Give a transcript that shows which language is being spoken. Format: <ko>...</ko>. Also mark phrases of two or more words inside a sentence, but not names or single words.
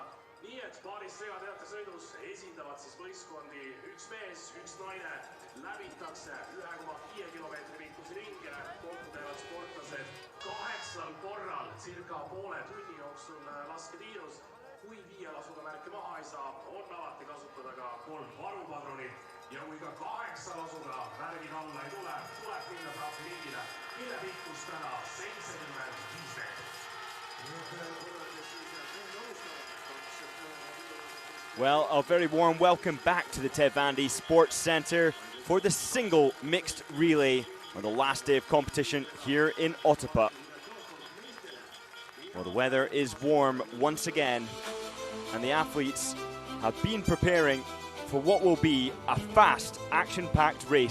<et>Nii et paaris segateate sõidus esindavad siis võistkondi üks mees, üks naine, läbitakse 1,5 kilomeetri pikkuse ringe, kokku teevad sportlased 8 korral circa poole tunni jooksul lasketiirus. Kui 5 lasuga märke maha ei saa, on alati kasutada ka 3 varupadronit ja kui ka 8 lasuga märgid alla ei tule, tuleb minna trahviringile, mille pikkus täna 75 meetrit.</et> <en>Well, a very warm welcome back to the Ted Vandy Sports Centre for the single mixed relay on the last day of competition here in Otepää. Well, the weather is warm once again, and the athletes have been preparing for what will be a fast, action-packed race.</en>